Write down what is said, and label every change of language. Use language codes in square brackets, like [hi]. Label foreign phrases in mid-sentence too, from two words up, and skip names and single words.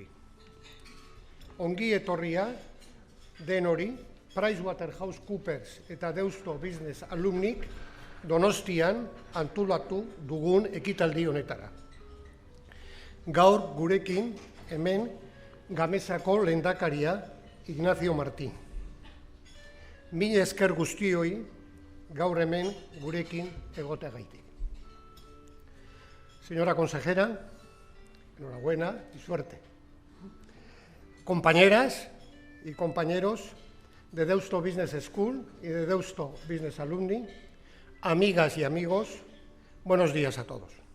[eu] Ongi etorria, denori, PricewaterhouseCoopers eta Deusto Business Alumnik Donostian antolatu dugun ekitaldi honetara. Gaur gurekin hemen Gamesako lehendakaria Ignacio Martín. Mila esker guztioi gaur hemen gurekin egoteagaitik. [es] Señora consejera, enhorabuena y suerte. Compañeras y compañeros de Deusto Business School y de Deusto Business Alumni, amigas y amigos, buenos días a todos.